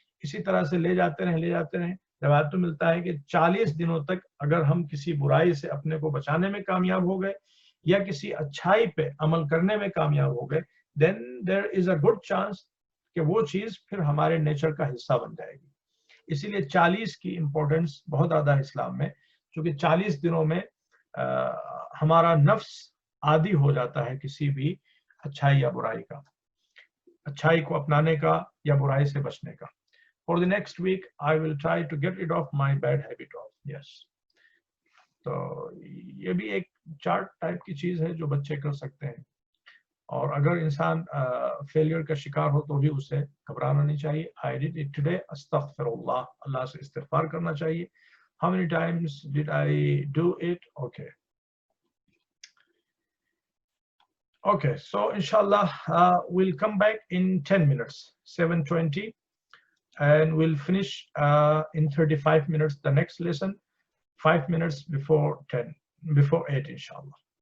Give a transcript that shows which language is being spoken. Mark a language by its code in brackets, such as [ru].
[hi] इसी तरह से ले जाते रहें. रिवायत तो मिलता है कि 40 दिनों तक अगर हम किसी बुराई से अपने को बचाने में कामयाब हो गए या किसी अच्छाई पे अमल करने में कामयाब हो गए, [en] then there is a good chance [hi] कि वो चीज फिर हमारे नेचर का हिस्सा बन जाएगी. इसीलिए 40 की इंपॉर्टेंस बहुत ज्यादा है इस्लाम में, क्योंकि 40 दिनों में हमारा नफ्स आदी हो जाता है किसी भी अच्छाई या बुराई का, अच्छाई को अपनाने का या बुराई से बचने का. [en] For the next week, I will try to get rid of my bad habit of. Yes. [hi] तो ये भी एक चार्ट टाइप की चीज है जो बच्चे कर सकते हैं. और अगर इंसान फेलियर का शिकार हो तो भी उसे घबराना नहीं चाहिए. [en] I did it today. [hi] अस्तगफिरुल्लाह, अल्लाह से इस्तिगफार करना चाहिए. [en] How many times did I do it? Okay. Okay, so inshallah we'll come back in 10 minutes, 7:20. And we'll finish in 35 minutes the next lesson, 5 minutes before 8, inshallah.